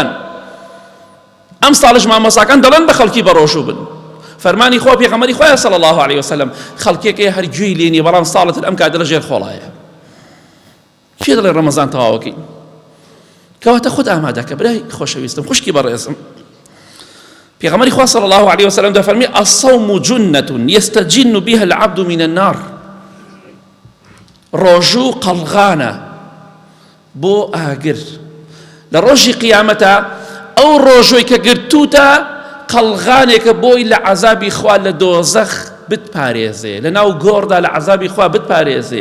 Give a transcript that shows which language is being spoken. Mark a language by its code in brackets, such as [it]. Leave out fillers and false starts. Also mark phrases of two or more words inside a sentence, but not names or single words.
[ckb] ئەم ساڵش مامۆستاکان دەڵێن بە خەڵکی بە ڕۆژوو بن. فەرمانی خوا پێغەمبەری خوایە [ar] صلی الله عليه وسلم [ckb] خەڵکێکەیە هەر گوێی لێ نییە، بەڵام ساڵەتر ئەم کاتە لە ژێر خۆڵایە. کێ دەڵێ ڕەمەزان تەواوەکەی؟ کەواتە خۆت ئامادەکە برای خۆشەویستم، خوشکی بەڕێزم. پێغەمبەری خوا [ar] صلی الله عليه وسلم [ckb] دەفەرمی [ar] الصوم جنة يستجن بها العبد من النار. [ckb] ڕۆژوو قەڵغانە بۆ ئاگر. لە ڕۆژی قیامەتە ئەو ڕۆژۆی کە گرتوتە قەڵغانێکە بۆی لە عەزابی خوا لە دۆزەخ بتپارێزێ، لە ناو گۆڕدا لە عەزابی خوا بتپارێزێ.